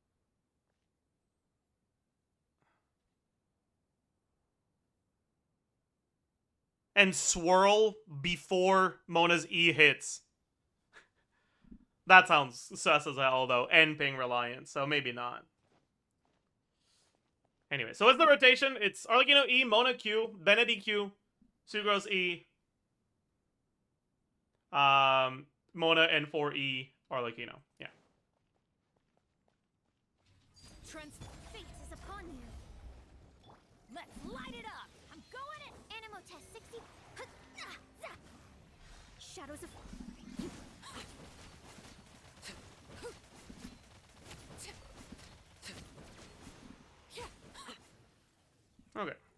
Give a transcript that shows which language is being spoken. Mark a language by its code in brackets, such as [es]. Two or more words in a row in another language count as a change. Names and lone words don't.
[en] And swirl before Mona's E hits. That sounds sus as hell, though, and ping reliant, so maybe not. Anyway, so what's the rotation? It's Arlecchino E, Mona Q, Benedy Q, Sucrose E, Mona N4E, Arlecchino. Yeah. Trent's fate is upon you. Let's light it up. I'm going in. Animo test 60. Shadows of. Okay.